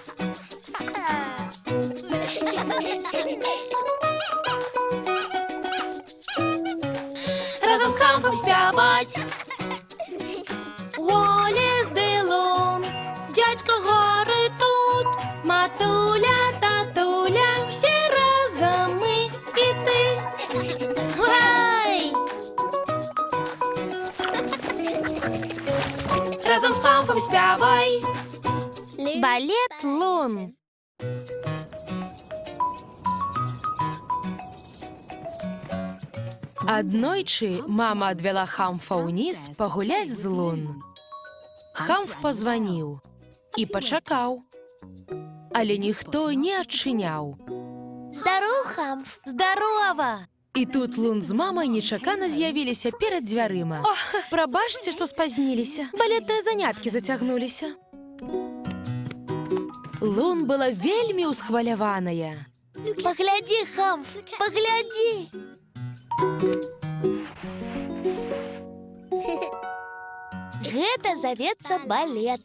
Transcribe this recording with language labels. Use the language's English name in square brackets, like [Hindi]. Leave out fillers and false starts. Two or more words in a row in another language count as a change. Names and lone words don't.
[Belarusian] Разам з Хамфам спяваць. Уоллес ды Лун, дядька горы тут, матуля, татуля, [Ukrainian] всі разом ми і ти. [Belarusian] Гай! Разом з Хамфом спявай. Балет Лун. Аднойчы мама адвяла Хамфа ўніз пагуляць з Лун. Хамф пазваніў і пачакаў, але ніхто не адчыняў. Здоров, Хамф! Здорова! І тут Лун з мамай нечакана з'явіліся перад дзвярыма. О, прабачце, што спазніліся. Балетныя заняткі зацягнуліся. Лун была вельмі ўсхваляваная. Паглядзі, Хамф, паглядзі! Гэта завецца балет.